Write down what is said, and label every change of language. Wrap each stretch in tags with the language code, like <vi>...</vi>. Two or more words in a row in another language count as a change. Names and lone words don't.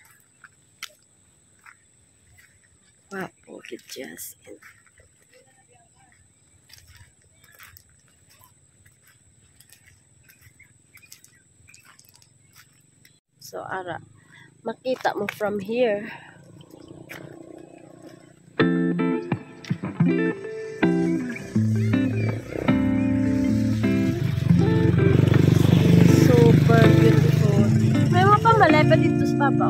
<en>Wow, look at Justin. So,</en> <hil>ara, makita mo</hil> <en>from here. Super beautiful.</en> <hil>May mga pamalay dito sa babaw.</hil>